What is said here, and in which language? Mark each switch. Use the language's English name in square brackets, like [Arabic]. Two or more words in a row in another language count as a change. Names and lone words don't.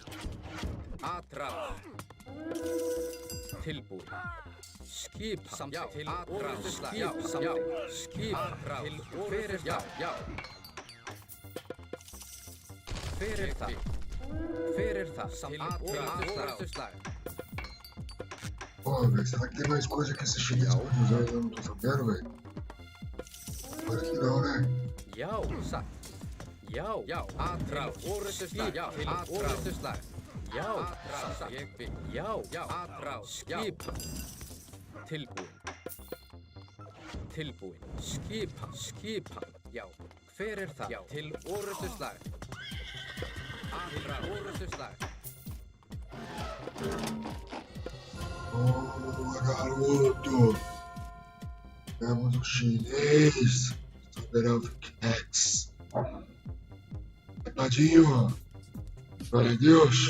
[Icelandic] Atrás. Tilbúin. Skipan. Já, til orrustuslag. Já, skipan. Til orrustuslag. Já. Hver er það? Hver er það? Til orrustuslag. [Portuguese] Pô, velho, será que tem mais coisa que esse chinês pode usar e eu não tô sabendo, velho? Espero que não, né? [Icelandic] Já, satt. Já, atrás. Orrustuslag. Já, til orrustuslag. Já, satt. Ég vil. Já, atrás. Skipan. Tilbúin. Tilbúin. Skipan. Já. Hver er það? Já, til orrustuslag. Atrás. Orrustuslag. [Portuguese] Boa, garoto! Temos o chinês, Thunder of Cats. Tadinho! Glória a Deus!